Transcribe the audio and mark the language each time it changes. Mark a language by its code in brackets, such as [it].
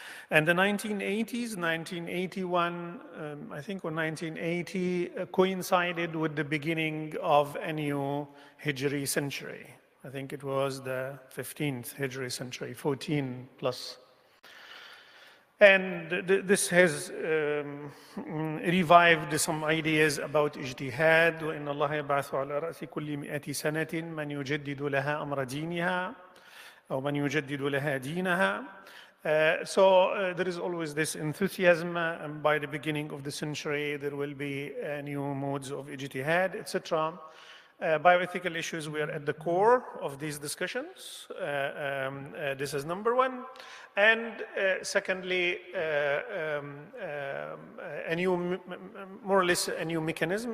[en] And the 1980s, 1981, I think when 1980 coincided with the beginning of a new Hijri century. I think it was the 15th Hijri century, 14 plus. And this has revived some ideas about ijtihad, [ar] وإن الله يبعث على رأس كل 100 سنة من يجدد لها أمر دينها أو من يجدد لها دينها. [en] So there is always this enthusiasm, and by the beginning of the century, there will be new modes of ijtihad, etc. Bioethical issues were at the core of these discussions. This is number one. And secondly, a new, more or less a new mechanism.